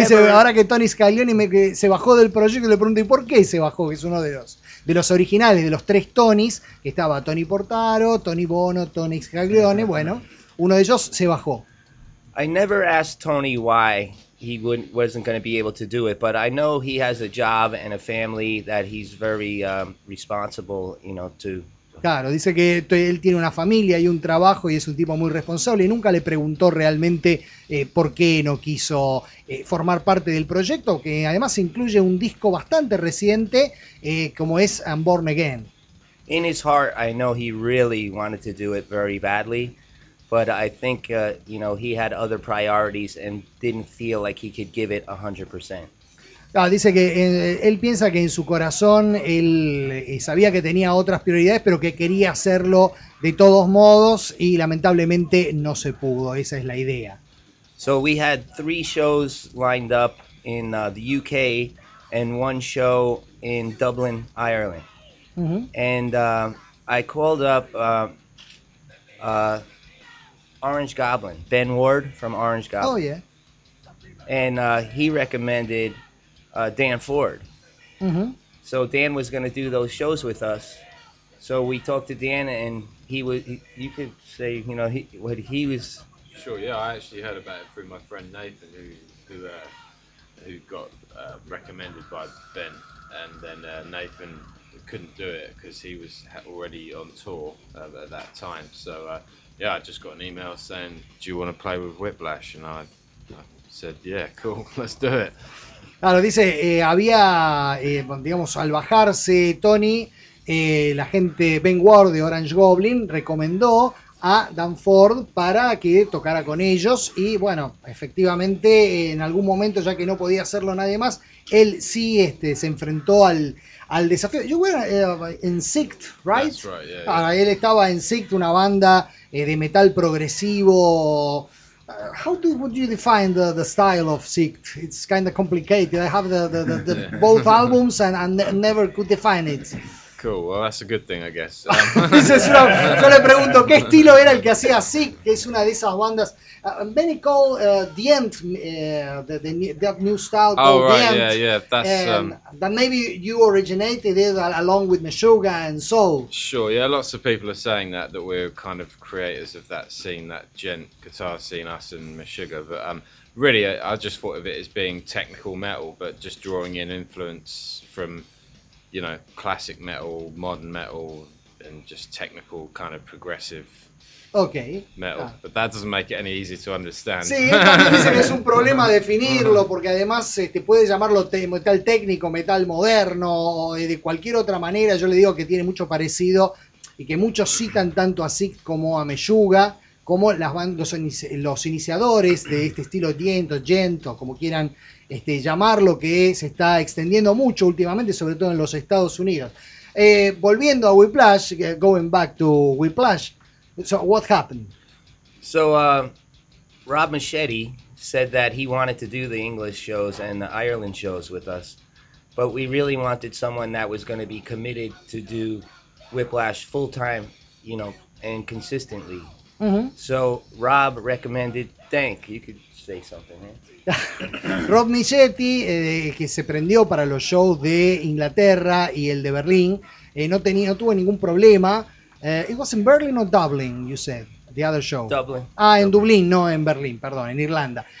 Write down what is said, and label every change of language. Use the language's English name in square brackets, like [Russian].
[Spanish] Ahora que Tony Scaglione se bajó del proyecto, le pregunto, ¿y por qué se bajó? Que es uno de los originales, de los tres Tonys, que estaba Tony Portaro, Tony Bono, Tony Scaglione, bueno, uno de ellos se bajó. [English] I never asked Tony why he wasn't going to be able to do it, but I know he has a job and a family that he's very responsible, you know, to. [Spanish] Claro, dice que él tiene una familia y un trabajo y es un tipo muy responsable y nunca le preguntó realmente por qué no quiso formar parte del proyecto, que además incluye un disco bastante reciente como es I'm Born Again. [English] In his heart, I know he really wanted to do it very badly, but I think you know, he had other priorities and didn't feel like he could give it 100%. [Spanish] Ah, dice que él piensa que en su corazón él sabía que tenía otras prioridades, pero que quería hacerlo de todos modos y lamentablemente no se pudo. Esa es la idea. [English] So we had three shows lined up in the UK and one show in Dublin, Ireland. Mm-hmm. And I called up Orange Goblin, Ben Ward from Orange Goblin. Oh yeah. And he recommended Dan Ford. Mm-hmm. So Dan was going to do those shows with us. So we talked to Dan, and you could say, you know, what he was. Sure. Yeah, I actually heard about it through my friend Nathan, who got recommended by Ben, and then Nathan couldn't do it because he was already on tour at that time. So yeah, I just got an email saying, do you want to play with Whiplash? And I said, yeah, cool, let's do it. [Spanish] Claro, dice, había, digamos, al bajarse Tony, la gente Ben Ward de Orange Goblin recomendó a Dan Ford para que tocara con ellos y, bueno, efectivamente, en algún momento, ya que no podía hacerlo nadie más, él sí se enfrentó al desafío. [English] You were in Sixth, right? That's right, yeah, yeah. [Spanish] Él estaba en Sixth, una banda de metal progresivo. [English] How would you define the style of Sixth? It's kind of complicated. I have the yeah. Both albums and never could define it. Cool. Well, that's a good thing, I guess. [Spanish] Yo le pregunto qué estilo era el que hacía Sixth, que es una de esas bandas. [English] Many call the end that new style. Oh right, the end, yeah. That's that maybe you originated it along with Meshuggah and Soul. Sure, yeah. Lots of people are saying that we're kind of creators of that scene, that djent guitar scene, us and Meshuggah. But really, I just thought of it as being technical metal, but just drawing in influence from, you know, classic metal, modern metal, and just technical kind of progressive. Okay. Metal, but that doesn't make it any easier to understand. [Spanish] Sí, también dice que es un problema definirlo, porque además puede llamarlo metal técnico, metal moderno, o de cualquier otra manera. Yo le digo que tiene mucho parecido y que muchos citan tanto a Sixth como a Meshuggah, como los iniciadores de este estilo djento, como quieran llamarlo, que se está extendiendo mucho últimamente, sobre todo en los Estados Unidos. Volviendo a Whiplash, [English] going back to Whiplash, so what happened? So Rob Machete said that he wanted to do the English shows and the Ireland shows with us, but we really wanted someone that was going to be committed to do Whiplash full time, you know, and consistently. Mm-hmm. So Rob recommended Dank. You could say something, man. [Spanish] Rob Michetti, que se prendió para los shows de Inglaterra y el de Berlín, no tuvo ningún problema. [English] It was in Berlin or Dublin, you said, the other show? Dublin. [Spanish] Ah, en Dublín, no en Berlín, perdón, en Irlanda.